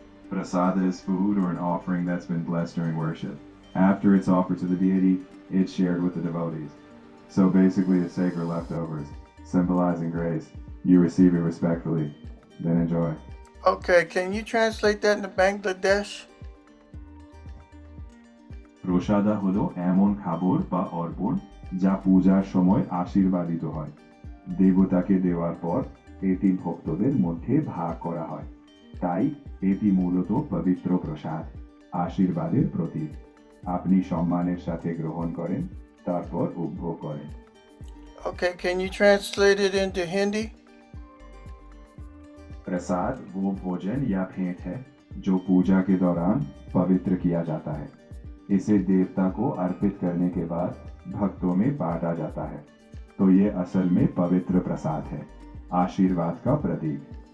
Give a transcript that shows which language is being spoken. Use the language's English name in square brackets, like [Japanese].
[English] Prasada is food or an offering that's been blessed during worship. After it's offered to the deity, it's shared with the devotees. So basically, it's sacred leftovers, symbolizing grace. You receive it respectfully, then enjoy. Okay, can you translate that into Bangladesh? [Bangla] প্রসাদা হলো এমন খাবার বা অর্পণ যা পূজার সময় আশীর্বাদিত হয়। দেবতাকে দেওয়ার পর এটি ভক্তদের মধ্যে ভাগ করা হয়। তাই এটি মূলত পবিত্র প্রসাদ, আশীর্বাদের প্রতীক। আপনি সম্মানের সাথে গ্রহণ করেন, তারপর উপভোগ করেন। [English] Okay, can you translate it into Hindi? [Hindi] प्रसाद वो भोजन या भेंट है जो पूजा के दौरान पवित्र किया जाता है। इसे देवता को अर्पित करने के बाद भक्तों में बांटा जाता है। तो ये असल में पवित्र प्रसाद है, आशीर्वाद का प्रतीक।